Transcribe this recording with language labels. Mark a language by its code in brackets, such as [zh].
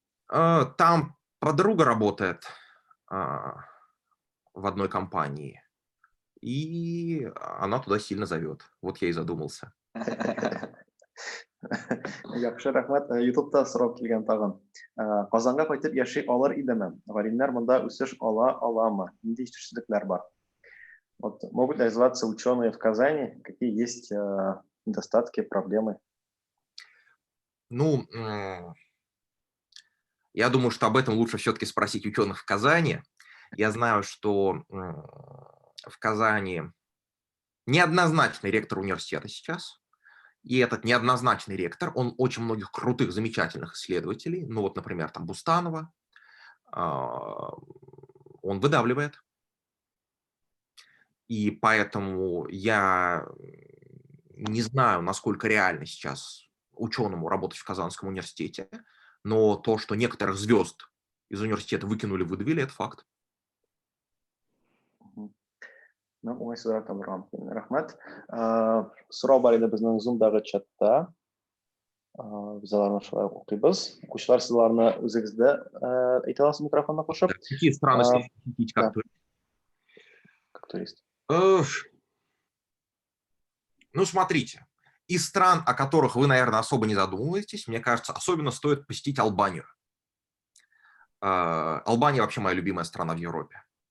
[ru] Там подруга работает в одной компании, и она туда сильно зовет. Вот я и задумался. [tt] Яхшы, рахмат. YouTube'da сорау килгән тагын. Казанга кайтып яши алыр идеме? Галимнәр монда үсеш аламы? Нинди җитешсезлекләр бар? [ru] Вот могут ли озваться ученые в Казани? Какие есть недостатки, проблемы? Ну, я думаю, что об этом лучше все-таки спросить ученых в Казани. Я знаю, что в Казани неоднозначный ректор университета сейчас. И этот неоднозначный ректор, он очень многих крутых, замечательных исследователей, ну вот, например, там Бустанова, он выдавливает. И поэтому я не знаю, насколько реально сейчас ученому работать в Казанском университете, но то, что некоторых звезд из университета выдавили, это факт. [tt] Уңай сорау табылган. Рахмат. Сорау бар иде безнең Zoom-дагы чатта. Без аларны шулай укыйбыз. Укучылар, сызларны үзегездә әйтә аласыз микрофонга кушып. [ru] Какие страны следует посетить как турист? Ну, смотрите, из стран, о которых вы, наверное, особо не задумываетесь, мне кажется, особенно стоит посетить Албанию. Албания вообще моя любимая страна в Европе.